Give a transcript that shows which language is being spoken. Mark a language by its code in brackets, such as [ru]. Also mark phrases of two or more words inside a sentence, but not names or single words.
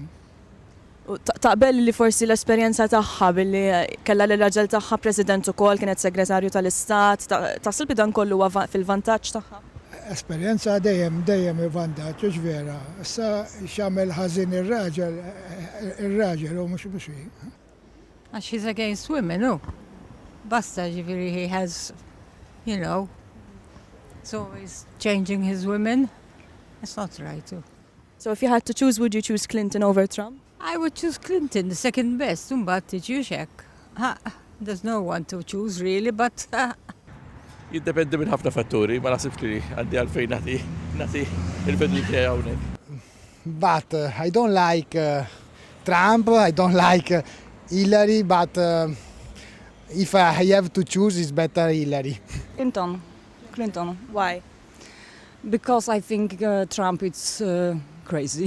[mt] U taqbel li forsi l-esperjenza tagħha billi kellha l-raġel tagħha President ukoll kienet segretarju tal-Istat, taħseb li dan kollu huwa fil-vantaġġ tagħha? Esperjenza dejjem il-vantaġġ, mhux vera. Issa x'għamel ħażin ir-raġel u mhux hi. [en] Għax he's against women, no? [mt] Basta ġifieri [en] he has, you know, so he's changing his women. It's not right too. So if you had to choose, would you choose Clinton over Trump? I would choose Clinton, the second best. [mt] But tiġi xek. [en] There's no one to choose really, but [mt] Jiddependi minn ħafna fatturi, ma nasibx li għandi għalfejn nagħti il-vedu tiegħi hawnhekk. [en] But I don't like Trump, I don't like Hillary, but if I have to choose, it's better Hillary. Clinton. Why? Because I think Trump is crazy.